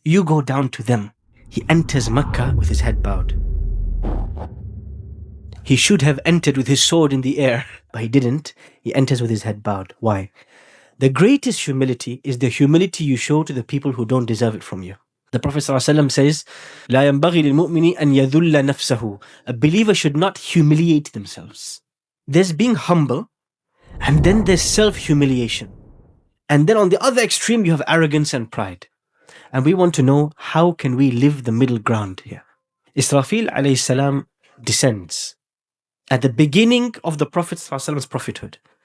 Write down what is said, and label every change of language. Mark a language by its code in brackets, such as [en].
[en] You go down to them. He enters Mecca with his head bowed. He should have entered with his sword in the air, but he didn't. He enters with his head bowed. Why? The greatest humility is the humility you show to the people who don't deserve it from you. The Prophet ﷺ says, [ar] لا ينبغي للمؤمن أن يذل نفسه. [en] A believer should not humiliate themselves. There's being humble, and then there's self-humiliation. And then on the other extreme, you have arrogance and pride. And we want to know, how can we live the middle ground here? Israfil alayhi salam descends at the beginning of the Prophet's prophethood.